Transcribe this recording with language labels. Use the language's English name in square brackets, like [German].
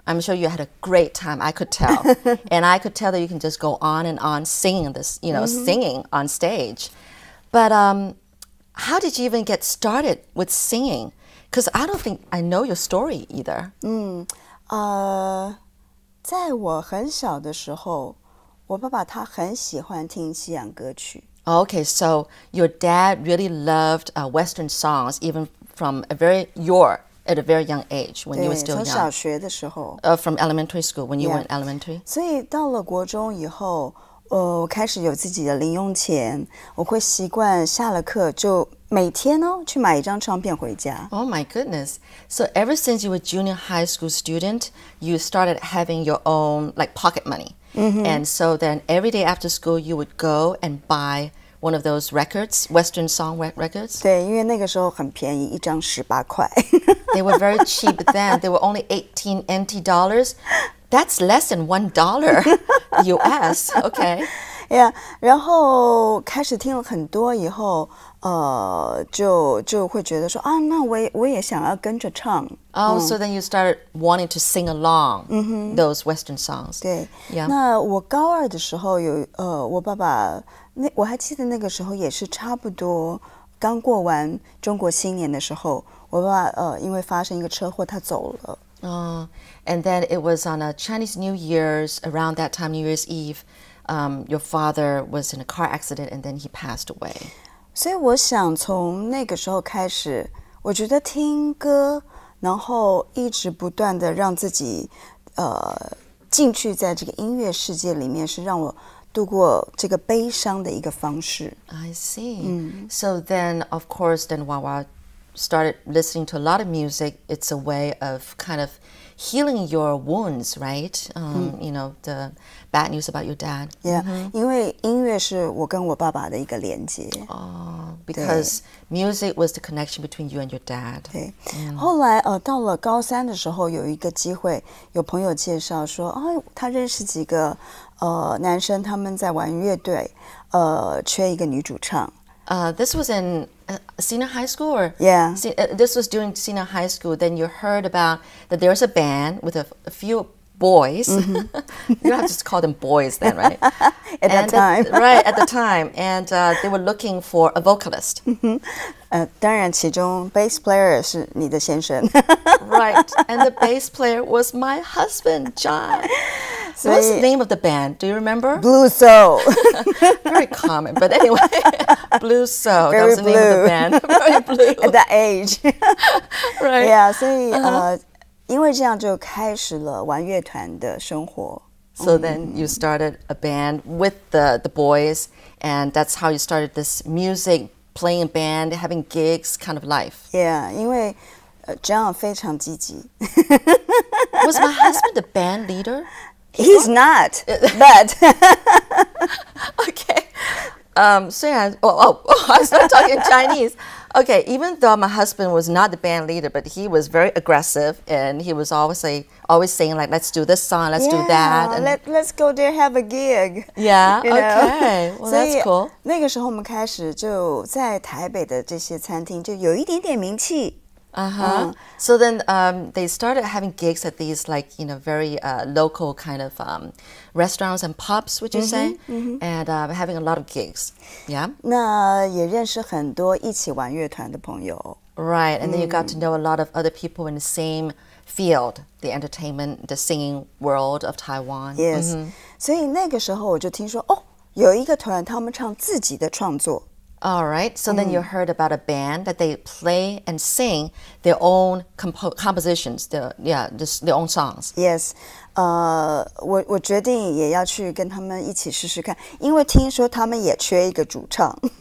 [English] I'm sure you had a great time. I could tell. And I could tell that you can just go on and on singing this, singing on stage. But how did you even get started with singing? Because I don't think I know your story either. [Chinese] 在我很小的时候，我爸爸他很喜欢听西洋歌曲。 [English] Okay, so your dad really loved Western songs, even from at a very young age when you were still [Chinese] 从小学的时候。 [English] from elementary school, when you were in elementary. [Chinese] 所以到了国中以后，我开始有自己的零用钱，我会习惯下了课就每天去买一张唱片回家。 [English] Oh my goodness! So ever since you were a junior high school student, you started having your own like pocket money. And so then every day after school, you would go and buy one of those records, Western song records. [Chinese] 对，因为那个时候很便宜，一张18块。 [English] They were very cheap then. They were only 18 NT dollars. That's less than $1 US. Okay. [Chinese] Yeah, 然后开始听了很多以后，就会觉得说啊，那我也想要跟着唱。 [English] Oh, so then you started wanting to sing along those Western songs. [Chinese] 对， [English] Yeah. [Chinese] 那我高2的时候我爸爸我还记得那个时候也是差不多刚过完中国新年的时候，我爸爸因为发生一个车祸，他走了。 [English] And then it was on a Chinese New Year's, around that time, New Year's Eve, your father was in a car accident and then he passed away. [Chinese] 所以我想从那个时候开始，我觉得听歌，然后一直不断的让自己进去在这个音乐世界里面，是让我度过这个悲伤的一个方式。 [English] I see. So then, of course, then Wawa started listening to a lot of music. It's a way of kind of healing your wounds, right? You know, the bad news about your dad. [Chinese] Yeah, 因为音乐是我跟我爸爸的一个连接。 [English] Because music was the connection between you and your dad. [Chinese] 对，后来到了高3的时候，有一个机会，有朋友介绍说，他认识几个男生，他们在玩乐队，缺一个女主唱。 [English] This was in senior high school, or Yeah. This was during senior high school. Then you heard about that there was a band with a few boys. You don't have to call them boys then, right? At that time. Right, at the time. And they were looking for a vocalist. [Chinese] 当然，其中 bass player 是你的先生。 [English] Right, and the bass player was my husband, John. What's the name of the band? Do you remember? Blue Soul. Very common, but anyway, Blue Soul. That Very was the name of the blue. band. Very blue. At that age. Right. [Chinese] Yeah, 所以因为这样就开始了玩乐团的生活。 [English] So then you started a band with the boys, and that's how you started this music, playing a band, having gigs kind of life. [Chinese] Yeah, 因为John 非常积极。 [English] Was my husband the band leader? He's not, but Okay. So yeah, I started talking Chinese. Okay, even though my husband was not the band leader, but he was very aggressive, and he was always saying like, "Let's do this song, let's do that." And let's go there have a gig. yeah, You know? okay, well that's cool. [Chinese] 那个时候我们开始就在台北的这些餐厅就有一点点名气。 [English] So then they started having gigs at these very local kind of restaurants and pubs, would you say? And having a lot of gigs. Yeah. [Chinese] 那也认识很多一起玩乐团的朋友。 [English] Right, and then you got to know a lot of other people in the same field, the entertainment, the singing world of Taiwan. Yes. [Chinese] 所以那个时候我就听说，有一个团他们唱自己的创作。 [English] All right, so then you heard about a band that they play and sing their own compositions, their own songs. [Chinese] Yes, 我决定也要去跟他们一起试试看，因为听说他们也缺一个主唱。